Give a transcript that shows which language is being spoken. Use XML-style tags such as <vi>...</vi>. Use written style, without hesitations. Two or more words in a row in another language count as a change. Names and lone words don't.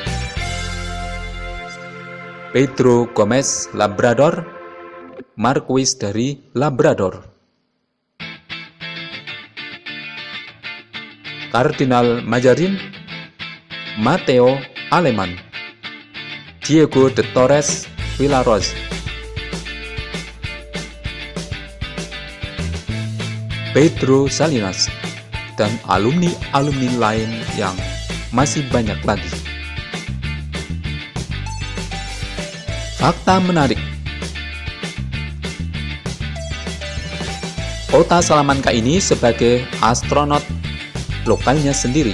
<id>Pedro Gomez Labrador, Marquis dari Labrador, Kardinal Mazarin, Mateo Aleman, Diego de Torres Villaros, Pedro Salinas, dan alumni-alumni lain yang masih banyak lagi. Fakta menarik. Kota Salamanca ini sebagai astronot lokalnya sendiri.</id>